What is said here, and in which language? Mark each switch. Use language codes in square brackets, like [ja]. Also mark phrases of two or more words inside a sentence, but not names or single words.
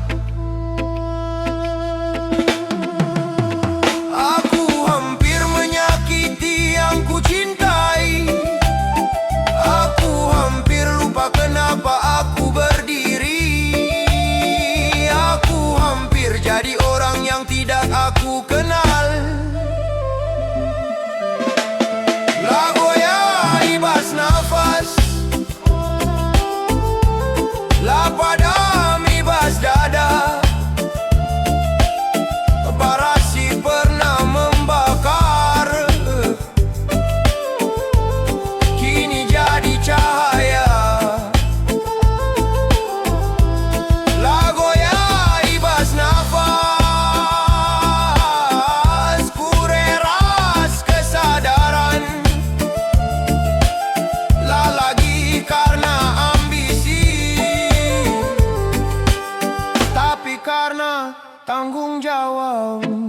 [id] Aku hampir menyakiti yang ku cintai. Aku hampir lupa kenapa aku berdiri. Aku hampir jadi orang yang tidak aku kenal. [btx] Lagoya ibas nafas, la padam ibas dada. [id] Bara si pernah membakar, kini jadi cahaya. [btx] Lagoya ibas nafas, ku reras kesadaran. [id] La lagi karena ambisi, tapi karena tanggung jawab.